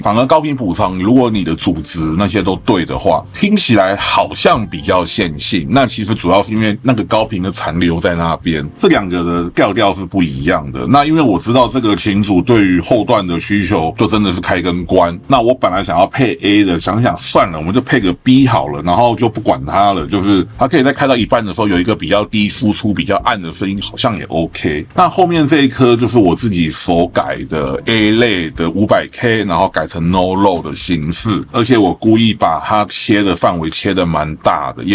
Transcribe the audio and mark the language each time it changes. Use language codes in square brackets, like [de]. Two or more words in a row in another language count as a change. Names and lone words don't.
[zh] 反而高頻補償，如果你的組織那些都對的話，聽起來好像比較線性。那其實主要是因為那個高頻的殘留在那邊，這2個的調是不一樣的。那因為我知道這個琴主對於後段的需求就真的是開跟關。那我本來想要配 A 的，想想算了，我們就配個 B 好了，然後就不管它了。就是它可以在開到一半的時候有一個比較低輸出、比較暗的聲音，好像也 OK。那後面這一顆就是我自己手改的 A 類的 500K， 然後改成 No Low 的形式，而且我故意把它切的範圍切的蠻大的。